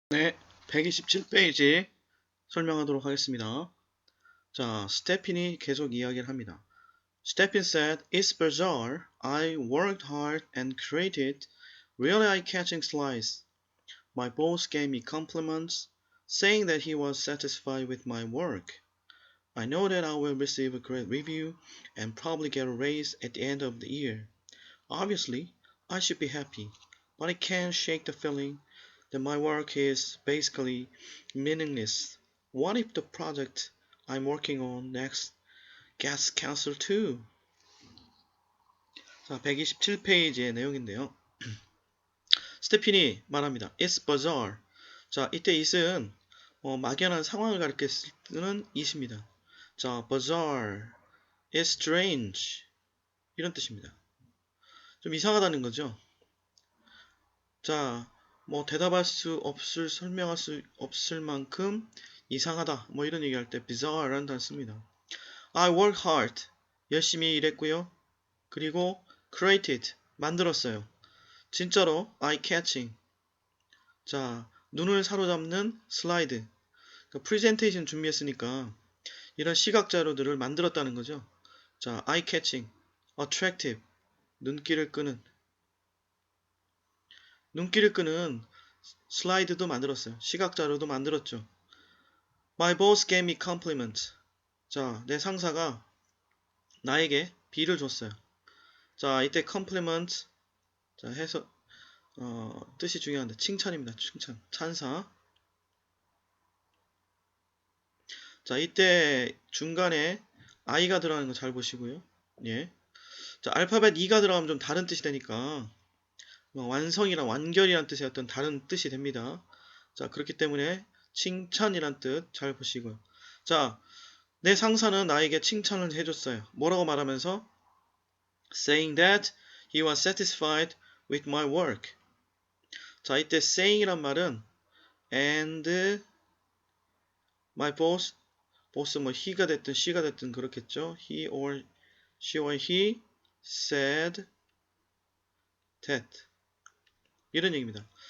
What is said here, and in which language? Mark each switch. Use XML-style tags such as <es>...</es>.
<ko>네, 127페이지 설명하도록 하겠습니다. 자, 스테핀이 계속 이야기를 합니다.</ko> <en>Stephen said, "It's bizarre. I worked hard and created really eye-catching slides. My boss gave me compliments, saying that he was satisfied with my work. I know that I will receive a great review and probably get a raise at the end of the year. Obviously, I should be happy, but I can't shake the feeling that my work is basically meaningless. What if the project I'm working on next gets cancelled too?"</en> <ko>자, 127페이지의 내용인데요. 스테핀이 말합니다.</ko> <en>It's bizarre.</en> <ko>자, 이때 it은 막연한 상황을 가리켜 쓰는 it입니다. 자, bizarre, it's strange 이런 뜻입니다. 좀 이상하다는 거죠. 자, 대답할 수 없을, 설명할 수 없을 만큼 이상하다. 이런 얘기할 때 bizarre라는 단어 씁니다.</ko> <en>I work hard.</en> <ko>열심히 일했고요. 그리고 created. 만들었어요. 진짜로 eye-catching. 자, 눈을 사로잡는 슬라이드. 그러니까 프레젠테이션 준비했으니까 이런 시각 자료들을 만들었다는 거죠. 자, eye-catching, attractive. 눈길을 끄는 슬라이드도 만들었어요. 시각 자료도 만들었죠.</ko> <en>My boss gave me compliments.</en> <ko>자, 내 상사가 나에게 B를 줬어요. 자, 이때 compliment, 자, 해서 뜻이 중요한데 칭찬입니다. 칭찬, 찬사. 자, 이때 중간에 I가 들어가는 거 잘 보시고요. 예. 자, 알파벳 E가 들어가면 좀 다른 뜻이 되니까 완성이랑 완결이란 뜻의 어떤 다른 뜻이 됩니다. 자, 그렇기 때문에 칭찬이란 뜻 잘 보시고요. 자, 내 상사는 나에게 칭찬을 해줬어요. 뭐라고 말하면서?</ko> <en>Saying that he was satisfied with my work.</en> <ko>자, 이때 saying이란 말은</ko> <en>and my boss, he</en> <ko>가 됐든 she가 됐든 그렇겠죠.</ko> <en>He or she or he said that.</en> <ko>이런 얘기입니다.</ko>